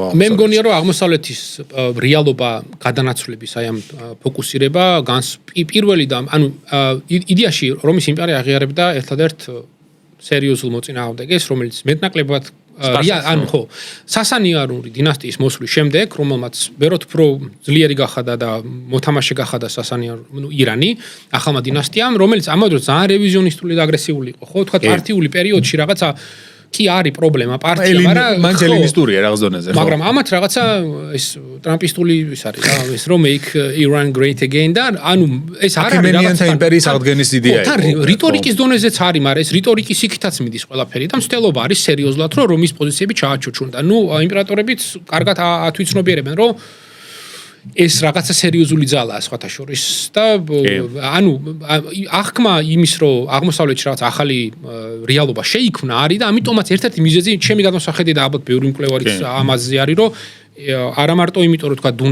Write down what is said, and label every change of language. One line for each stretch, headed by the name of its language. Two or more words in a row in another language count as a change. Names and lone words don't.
Georgian: მე მგონია რომ აღმოსავლეთის რეალობა გადანაცვლების აი ამ ფოკუსირება პირველი და ანუ იდეაში რომის იმპერია აღიარებდა ერთადერთ სერიოზულ მოწინააღმდეგეს რომელიც მეტნაკლებად ანუ ხო სასანიანური დინასტიის მოსვლის შემდეგ რომელმაც ბევრად უფრო ძლიერი გახადა და მოთამაშე გახადა სასანიანური ირანი ახალმა დინასტიამ რომელიც ამავდროულად ძალიან რევიზიონისტული და აგრესიული იყო ხო თქვა პარტიული პერიოდში რაღაცა კი არის პრობლემა პარტია, მაგრამ მან ელინისტურია რაღაც დონეზე, ხო? მაგრამ ამათ რაღაცა ეს ტრამპისტული ის არის რა, ეს რომ
English: make Iran great again
Georgian: და ანუ ეს არ არის რაღაცა იმპერიის აღდგენის იდეა იყო. და რიტორიკის დონეზეც არის, მაგრამ ეს რიტორიკის იქითაც მიდის ყველაფერი და მცდელობა არის სერიოზულად, რომ რომის პოზიციები ჩააჩუჩუნდა. ნუ იმპერატორებიც კარგად ათვითცნობიერებენ, რომ ეს რაღაცა სერიოზული ძალაა სხვათა შორის და ანუ აღქმა იმის რომ აღმოსავლეთში რაღაც ახალი რეალობა შეიქმნა არის და ამიტომაც ერთ-ერთი მიზეზი ჩემი გადმოსახედი და ალბათ ბევრი მკვლევარიც ამაზე არის რომ არა მარტო იმიტომ რომ თქვა